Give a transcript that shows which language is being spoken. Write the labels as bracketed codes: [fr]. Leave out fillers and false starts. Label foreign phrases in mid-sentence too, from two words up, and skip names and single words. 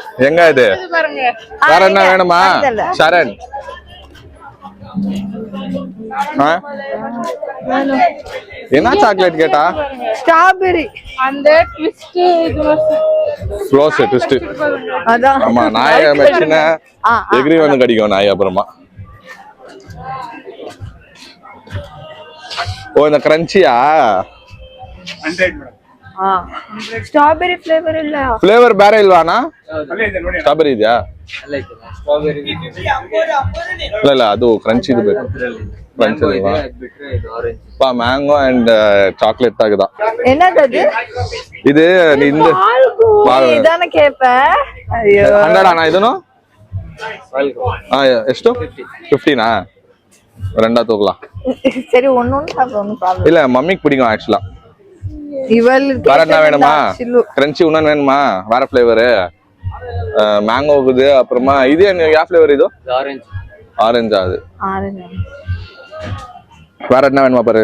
[ta] எங்க இது? வேற என்ன வேணுமா? சரண் என்ன சாக்லேட் கேட்டா? ஸ்ட்ராபெரி. அந்த ட்விஸ்ட் க்ளோஸ் ட்விஸ்ட். அதான். ஆமா, நாய் மெச்சினா எக்ரி வந்து கடிக்கும் நாய். அப்புறமா ஓ இந்த கிரன்ச்சியா [kn] ಸ್ಟ್ರಾಬೆರಿ ಫ್ಲೇವರ್ ಇಲ್ಲ ಫ್ಲೇವರ್ ಬೇರೆ ಇಲ್ವಾನಾ ಸ್ಟ್ರಾಬೆರಿ ಇದೆಯಾ ಇಲ್ಲ ಇಲ್ಲ ಅದು ಕ್ರಂಚಿ ಇದು ಬೇಕು ಕ್ರಂಚಿ ಇಲ್ವಾ ಮ್ಯಾಂಗೋ ಅಂಡ್ ಚಾಕ್ಲೇಟ್ ಆಗಿದೆ [ta] என்னது இது இந்த இதான கேப்பேன் ஐயோ [kn] 100 ಅಣ್ಣ ಇದನ್ನು ಎಷ್ಟು 15 [ta] ரெண்டா தூக்கலாம் சரி ஒண்ணு சாப்பிடு ஒண்ணும் ப்ராப்ளம் இல்ல மம்மிக்கு பிடிக்கும் ஆக்சுவலா இவளுக்கு வேற என்ன வேணுமா கிரன்ச்சி இன்னொன்னு வேணுமா வேற ஃபிளேவர் மேங்கோ இருக்குது அப்புறமா இது என்ன யா ஃபிளேவர் இது ஆரஞ்சா அது வேற என்ன வேணுமா பாரு